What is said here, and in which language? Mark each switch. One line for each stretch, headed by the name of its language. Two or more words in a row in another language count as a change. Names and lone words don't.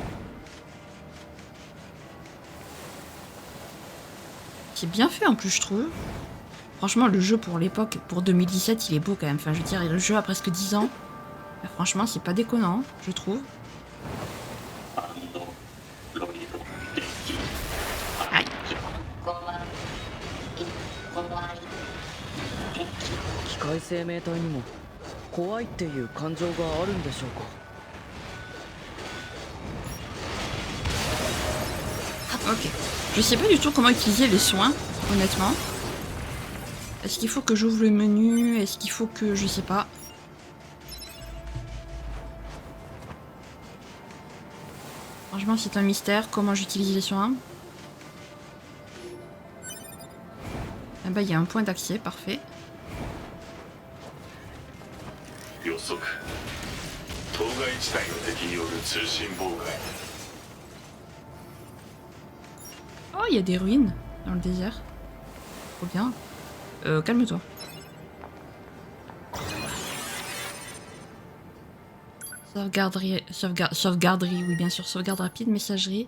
French: C'est bien fait en plus je trouve. Franchement le jeu pour l'époque, pour 2017 il est beau quand même. Enfin je veux dire le jeu a presque 10 ans. Franchement c'est pas déconnant je trouve. Aïe.
Japanese: 機械生命体にも怖いっていう感情があるんでしょうか。
French: Ok. Je sais pas du tout comment utiliser les soins, honnêtement. Est-ce qu'il faut que j'ouvre le menu? Est-ce qu'il faut que... Je sais pas. Franchement, c'est un mystère. Comment j'utilise les soins? Ah bah, il y a un point d'accès, parfait.
Japanese: 予測当該地帯の敵による通信妨害
French: Oh, il y a des ruines dans le désert. Trop bien. Calme-toi. Sauvegarderie, oui bien sûr, sauvegarde rapide, messagerie.